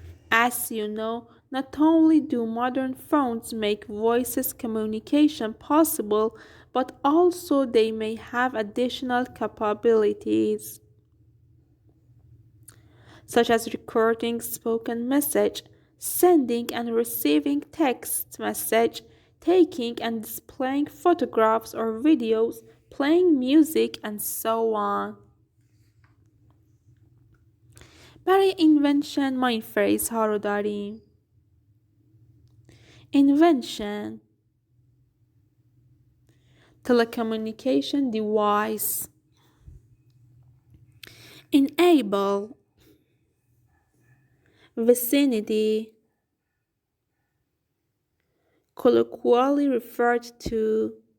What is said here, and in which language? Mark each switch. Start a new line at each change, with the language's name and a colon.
English: As you know, not only do modern phones make voice communication possible, but also they may have additional capabilities, such as recording spoken message, sending and receiving text message, taking and displaying photographs or videos, playing music, and so on.
Persian: برای invention ما این phrase ها رو داریم.
English: Invention, telecommunication device. Enable, vicinity, colloquially referred to.